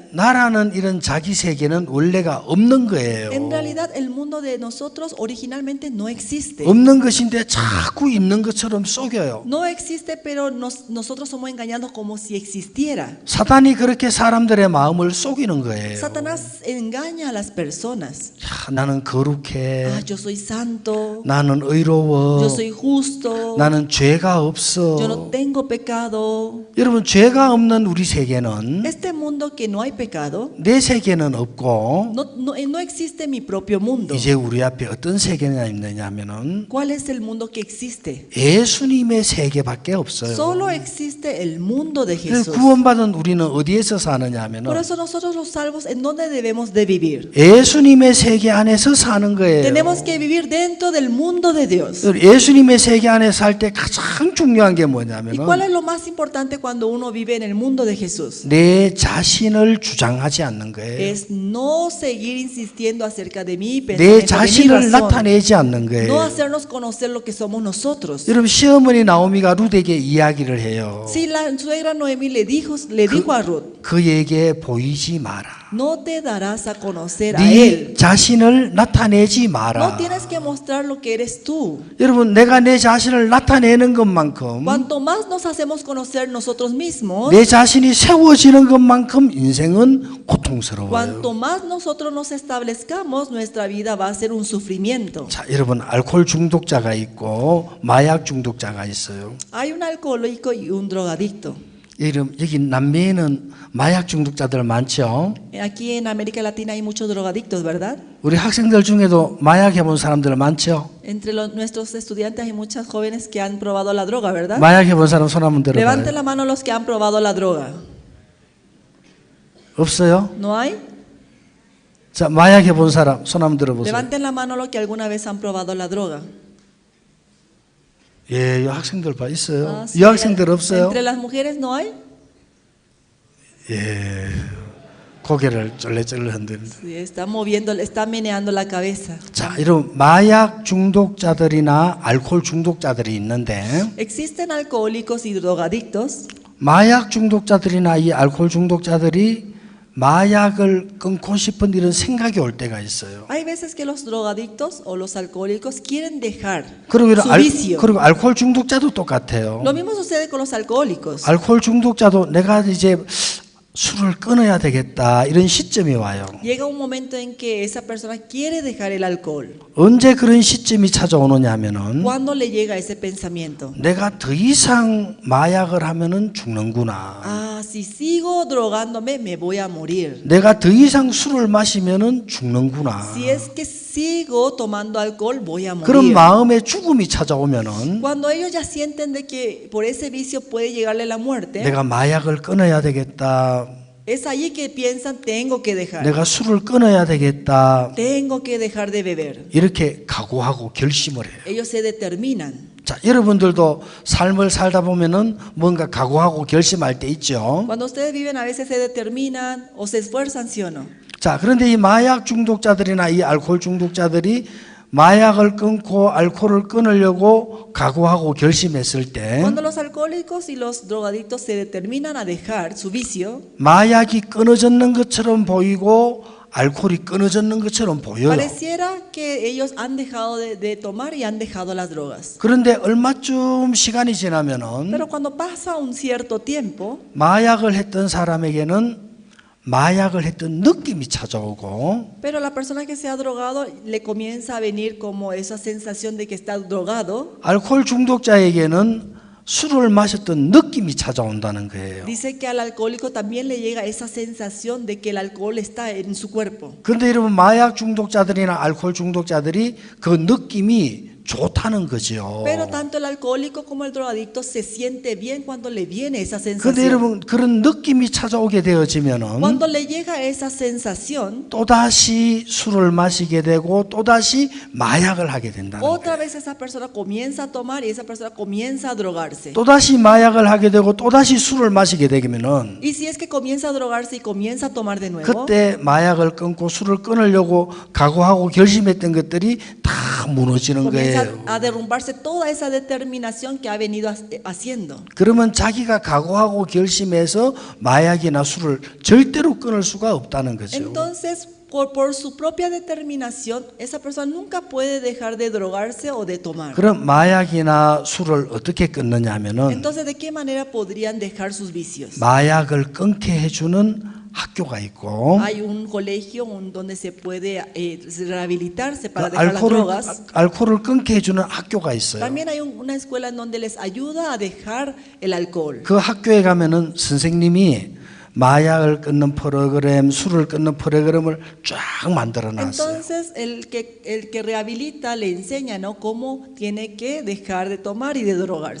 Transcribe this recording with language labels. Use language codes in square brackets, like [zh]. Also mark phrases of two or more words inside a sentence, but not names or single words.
[ko] 나라는 이런 자기 세계는 원래가 없는 거예요. [es] en realidad el mundo de nosotros originalmente no existe. [ko] 없는 것인데 자꾸 있는 것처럼 속여요. [es] No existe, pero nosotros somos engañados como si existiera. [ko] 사단이 그렇게 사람들의 마음을 속이는 거예요. [es] Satanás engaña a las personas. [ko] 야, 나는 거룩해. [es] Yo soy santo, [ko] 나는 의로워. [es] yo soy justo, [ko] 나는 죄가 없어. [es] yo no tengo pecado. [ko] 여러분 죄가 없는 우리 세계는 [es] Este mundo que no hay pecado, [ko] 내 세계는 없고 [es] no existe mi propio mundo. [ko] 이제 우리 앞에 어떤 세계가 있느냐면은 [es] ¿Cuál es el mundo que existe? [ko] 예수님의 세계밖에 없어요. [es] Solo existe el mundo de [ko] 그래서 [es] Jesús. [ko] 구원받은 우리는 어디에서 [es] Por [ko] 사느냐면은 [es] eso nosotros los salvos, ¿en dónde debemos de vivir? [ko] 예수님의 세계 안에서 사는 거예요. [es] Tenemos que vivir dentro del mundo de Dios. [ko] 여러분 예수님의 세계 안에 살 때 가장 중요한 게 [es] ¿Y cuál [ko] 뭐냐면은 [es] es lo más importante cuando uno vive en el mundo de Jesús? [ko] 내 자신을 주장하지 않는 거예요. [es] Es no seguir insistiendo acerca de mi [ko] 내 [es] pensamiento, de mi [ko] 자신을 [es] razón. [ko] 나타내지 않는 [es] No [ko] 거예요. [es] hacernos conocer lo que somos nosotros. [ko] 여러분 시어머니 나오미가 룻에게 이야기를 해요. [es] Si la suegra Noemí le dijo a Ruth, [ko] 그에게 보이지 마라. [es] no te darás a conocer a [ko] 네 [es] él. [ko] 자신을 나타내지 [es] No [ko] 마라. [es] tienes que mostrar lo que eres tú. [ko] 여러분 내가 내 자신을 나타내는 것만큼 [es] Cuanto más nos hacemos conocer nosotros mismos, [ko] 내 자신이 세워지는 것만큼 인생은 고통스러워요. [es] cuanto más nosotros nos establezcamos, nuestra vida va a ser un sufrimiento. [ko] 자, 여러분 알코올 중독자가 있고 마약 중독자가 있어요. [es] Hay un alcohólico y un drogadicto. [ko] 여기 남미에는 마약 중독자들 많죠. [es] Aquí en América Latina hay muchos drogadictos, ¿verdad? [ko] 우리 학생들 중에도 마약 해본 사람들 많죠. [es] Entre nuestros estudiantes hay muchas jóvenes que han probado la droga, ¿verdad? [ko] 마약 해본 사람 손 한번 [es] Levanten [ko] 들어봐요. [es] la mano los que han probado la droga. [ko] 없어요? [es] ¿No hay? [ko] 자, 마약 해본 사람 손 한번 들어보세요. [es] Levanten la mano los que alguna vez han probado la droga. [ko] 예, 이 학생들 봐 있어요. [es] Ah, sí, [ko] 이 학생들 없어요? [es] Entre las mujeres no hay. [ko] 예, 고개를 쫄래쫄래 흔드는데. [es] Sí, está moviendo, está meneando la cabeza. [ko] 자, 여러분 마약 중독자들이나 알코올 중독자들이 있는데 [es] Existen alcohólicos y drogadictos. [ko] 마약 중독자들이나 이 알코올 중독자들이 마약을 끊고 싶은 이런 생각이 올 때가 있어요. [es] Hay veces que los drogadictos o los alcohólicos quieren dejar [ko] 그리고 [es] su vicio. [ko] 그리고 알코올 중독자도 똑같아요. [es] Lo mismo sucede con los alcohólicos. [ko] 알코올 중독자도 내가 이제 술을 끊어야 되겠다 이런 시점이 와요. [es] Llega un momento en que esa persona quiere dejar el alcohol. [ko] 언제 그런 시점이 찾아오느냐 하면은 [es] ¿Cuándo le llega ese pensamiento? [ko] 내가 더 이상 마약을 하면은 죽는구나. [es] Ah, si sigo drogándome me voy a morir. [ko] 내가 더 이상 술을 마시면은 죽는구나. [es] Si es que sigo tomando alcohol voy a [ko] 그런 [es] morir. [ko] 마음의 죽음이 찾아오면은 [es] Cuando ellos ya sienten de que por ese vicio puede llegarle la muerte, [ko] 내가 마약을 끊어야 되겠다. [es] es allí que piensan tengo que dejar. [ko] 내가 술을 끊어야 되겠다. [es] Tengo que dejar de beber. [ko] 이렇게 각오하고 결심을 해요. [es] Ellos se determinan. [ko] 자, 여러분들도 삶을 살다 보면은 뭔가 각오하고 결심할 때 있죠. [es] Cuando ustedes viven a veces se determinan o se esfuerzan, ¿sí o no? [ko] 자, 그런데 이 마약 중독자들이나 이 알코올 중독자들이 마약을 끊고 알코올을 끊으려고 각오하고 결심했을 때 [es] Cuando los alcohólicos y los drogadictos se determinan a dejar su vicio, [ko] 마약이 끊어졌는 것처럼 보이고 알코올이 끊어졌는 것처럼 보여요. [es] pareciera que ellos han dejado de tomar y han dejado las drogas. [ko] 그런데 얼마쯤 시간이 지나면은 [es] Pero cuando pasa un cierto tiempo, [ko] 마약을 했던 사람에게는 마약을 했던 느낌이 찾아오고 [es] pero la persona que se ha drogado le comienza a venir como esa sensación de que está drogado. [ko] 알코올 중독자에게는 술을 마셨던 느낌이 찾아온다는 거예요. [es] Dice que al alcohólico también le llega esa sensación de que el alcohol está en su cuerpo. [ko] 그런데 여러분 마약 중독자들이나 알코올 중독자들이 그 느낌이 좋다는 거죠. [es] Pero tanto el alcohólico como el drogadicto se siente bien cuando le viene esa [ko] 그런데 [es] sensación. [ko] 여러분 그런 느낌이 찾아오게 되어지면은 [es] Cuando le llega esa sensación, [ko] 또다시 술을 마시게 되고 또다시 마약을 하게 된다는 [es] otra [ko] 거예요. [es] vez esa persona comienza a tomar y esa persona comienza a drogarse. [ko] 또다시 마약을 하게 되고 또다시 술을 마시게 되면은 [es] Y si es que comienza a drogarse y comienza a tomar de nuevo, [ko] 그때 마약을 끊고 술을 끊으려고 각오하고 결심했던 것들이 다 무너지는 [es] comienza [ko] 거예요. [es] a derrumbarse toda esa determinación que ha venido haciendo. [ko] 그러면 자기가 각오하고 결심해서 마약이나 술을 절대로 끊을 수가 없다는 거죠. [es] Entonces, por su propia determinación, esa persona nunca puede dejar de drogarse o de tomar. [ko] 그럼 마약이나 술을 어떻게 끊느냐 하면은 [es] Entonces, ¿de qué manera podrían dejar sus vicios? [ko] 마약을 끊게 해주는 학교가 있고 [es] Hay un colegio donde se puede rehabilitarse para dejar las drogas. [ko] 알코올을 끊게 해주는 학교가 있어요. [es] También hay una escuela en donde les ayuda a dejar el alcohol. [ko] 그 학교에 가면은 선생님이 마약을 끊는 프로그램, 술을 끊는 프로그램을 쫙 만들어 놨어요. [es] Entonces, el que rehabilita le enseña, ¿no?, cómo tiene que dejar de tomar y de drogarse.